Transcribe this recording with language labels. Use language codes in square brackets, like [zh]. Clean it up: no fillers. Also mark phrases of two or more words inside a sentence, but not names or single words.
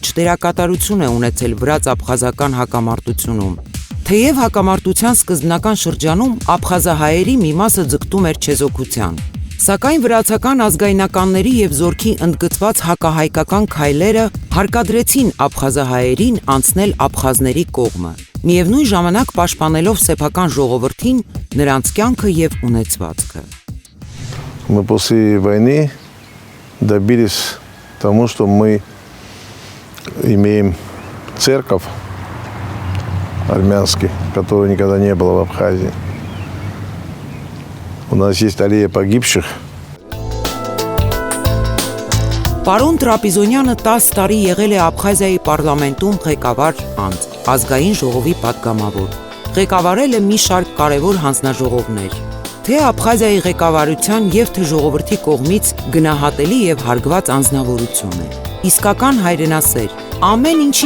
[hy] դերակատարություն է ունեցել վրաց աբխազական հակամարտությունում։ Թեև հակամարտության սկզբնական շրջանում աբխազահայերի մի մասը ձգտում էր չեզոքության, սակայն վրացական ազգայնականների եւ զորքի ընդգծված հակահայկական քայլերը հարկադրեցին աբխազահայերին անցնել աբխազների կողմը, միևնույն ժամանակ պաշտպանելով սեփական ժողովրդին, նրանց կյանքը եւ ունեցվածքը։ [ru] Мы после войны добились тому, что мы имеем церковь армянский, которого никогда не было в Абхазии. У нас есть аллея погибших. [hy] Պարոն Տրապիզոնյանը 10 տարի եղել է Աբխազիայի պարլամենտում ղեկավար անձ, ազգային ժողովի պատգամավոր։ Ղեկավարել է մի շարք կարևոր հանձնաժողովներ։ Թե Աբխազիայի ղեկավարության եւ թե ժողովրդի կողմից գնահատելի եւ հարգված անձնավորություն է։ Իսկական հայրենասեր, ամեն ինչի